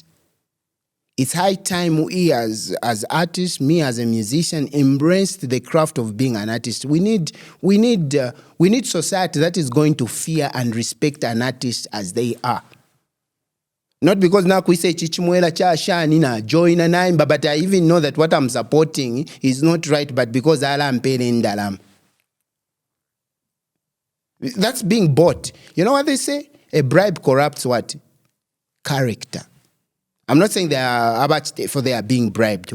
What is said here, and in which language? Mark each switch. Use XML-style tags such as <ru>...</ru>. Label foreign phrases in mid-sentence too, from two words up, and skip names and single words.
<en>It's high time we as artists, me as a musician, embraced the craft of being an artist. We need society that is going to fear and respect an artist as they are. Not because now we say</en> <bem>chichimwela cha shani na</bem> <en>join and I'm, but I even know that what I'm supporting is not right, but because I'm paying dalam. That's being bought. You know what they say? A bribe corrupts what? Character. I'm not saying they are they are being bribed.</en>